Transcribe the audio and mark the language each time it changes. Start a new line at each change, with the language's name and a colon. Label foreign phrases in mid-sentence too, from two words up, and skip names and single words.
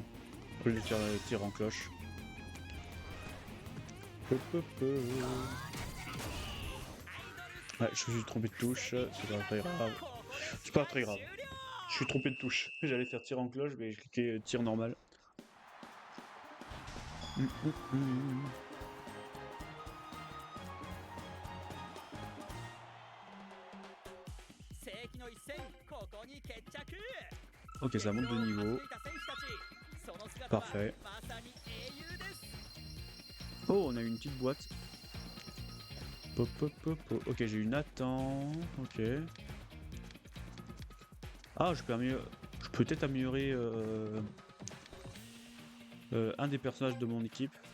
French: Au lieu de tirer en cloche. Ouais, je me suis trompé de touche, c'est pas très grave. C'est pas très grave. Je suis trompé de touche. J'allais faire tir en cloche, mais j'ai cliqué tir normal.
Japanese: 世紀の一戦ここに決着
French: Ok, ça monte de niveau.
Japanese: その姿は
French: Parfait.
Japanese: まさに英雄です
French: Oh, on a une petite boîte. Pop, pop, pop, pop. Ok, j'ai eu Nathan. Ok. Ah, je peux peut-être améliorer un des personnages de mon équipe.